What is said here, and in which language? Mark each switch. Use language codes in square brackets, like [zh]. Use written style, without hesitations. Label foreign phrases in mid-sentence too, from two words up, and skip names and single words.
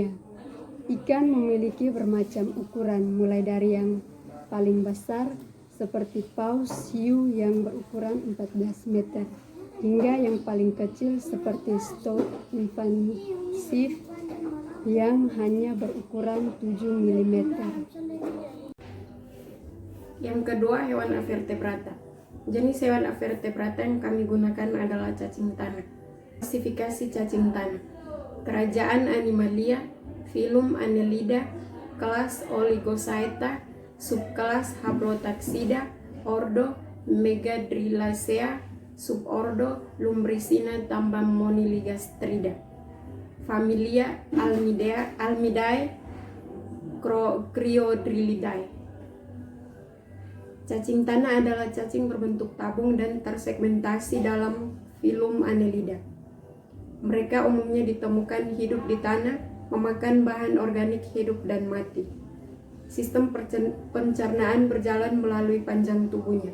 [id] Ikan memiliki bermacam ukuran, mulai dari yang paling besar seperti paus hiu yang berukuran 14 meter, hingga yang paling kecil seperti stoat invasive yang hanya berukuran 7 mm. Yang kedua, hewan avertebrata. Jenis hewan avertebrata yang kami gunakan adalah cacing tanah. Klasifikasi cacing tanah. Kerajaan Animalia, filum Annelida, kelas Oligochaeta, subkelas Haplotaxida, ordo Megadrillacea, subordo Lumbricina tambammoniligastrida. Familia Almidae, Cryodrilidae. Cacing tanah adalah cacing berbentuk tabung dan tersegmentasi dalam filum Annelida. Mereka umumnya ditemukan hidup di tanah, memakan bahan organik hidup dan mati. Sistem pencernaan berjalan melalui panjang tubuhnya.